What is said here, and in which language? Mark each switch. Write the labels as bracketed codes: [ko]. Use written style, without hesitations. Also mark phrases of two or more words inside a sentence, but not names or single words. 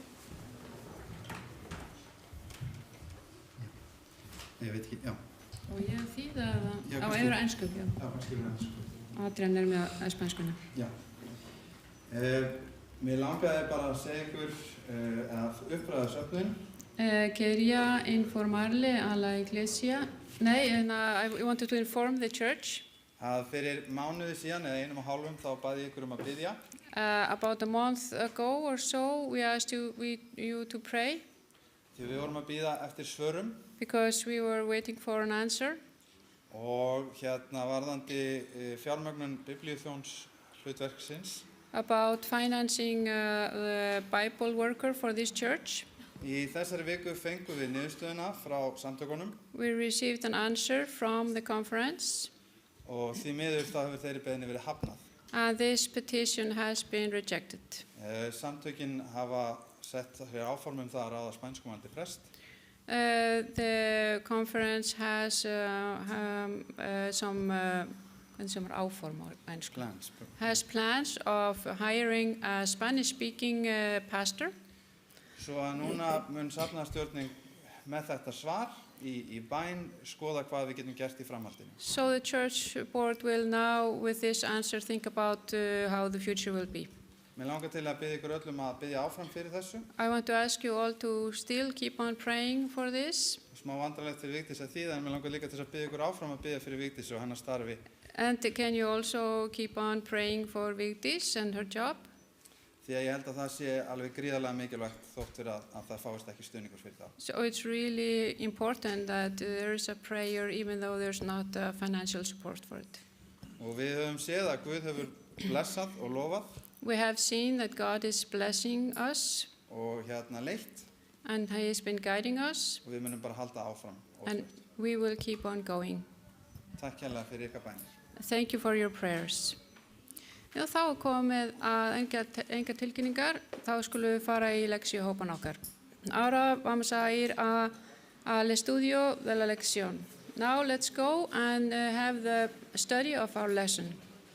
[is] Ég veit ekki, já. Og ég þýða það Já, á kannski. yfir ensku. Já. Já, kannski við ennsku. Adrian með spænskuna. Já. Mér langaði bara að segja ykkur að uppræða söfnin. [es] Quería informarle a la iglesia. [en] I wanted to inform the church. [is] Að fyrir mánuði síðan eða 1,5 þá baði ég ykkur að biðja. [en] About a month ago or so, we asked you to pray [is] Því við vorum að bíða eftir svörum [en] because we were waiting for an answer [is] og varðandi fjármögnun biblíuþjóns hlutverksins. [en] about financing the Bible worker for this church. [is] Í þessari viku fengum við niðurstöðuna frá samtökunum [en] We received an answer from the conference, [is] og því miður þá hefur þeirri beiðni verið hafnað. [en] and this petition has been rejected. [is] Samtökin hafa sett hér áform það að ráða spænskumælandi prest. [en] The conference has some [is] áform á ensku. [en] Plans. Has plans of hiring a Spanish-speaking pastor. [is] Svo að núna mun safnaðarstjórnin með þetta svar í bæn skoða hvað við getum gert í framhaldinu. [en] So the church board will now, with this answer, think about how the future will be. [is] Mér langar til að biðja ykkur öllum að biðja áfram fyrir þessu. [en] I want to ask you all to still keep on praying for this. [is] Smá vandrarlegt fyrir Vigdís að þýða, en mér langar líka til að biðja ykkur áfram að biðja fyrir Vigdís og hennar starfi. [en] And can you also keep on praying for Vigdís and her job? [is] Því að ég held að það sé alveg gríðarlega mikilvægt þótt fyrir að það fáist ekki stuðningur fyrir það. [en] So it's really important that there is a prayer even though there's not financial support for it. [is] Og við höfum séð að Guð hefur blessað og lofað [en] We have seen that God is blessing us [is] og leitt [en] and He has been guiding us [is] og við munum bara halda áfram. [en] and we will keep on going. [is] Takk kærlega fyrir ykkar bænir. [en] Thank you for your prayers. [is] Já, þá er komið að engar tilkynningar, þá skulum við fara í leksíuhópan okkar. [es] Ahora vamos a ir al estudio de la lección. [en] Now let's go and have the study of our lesson.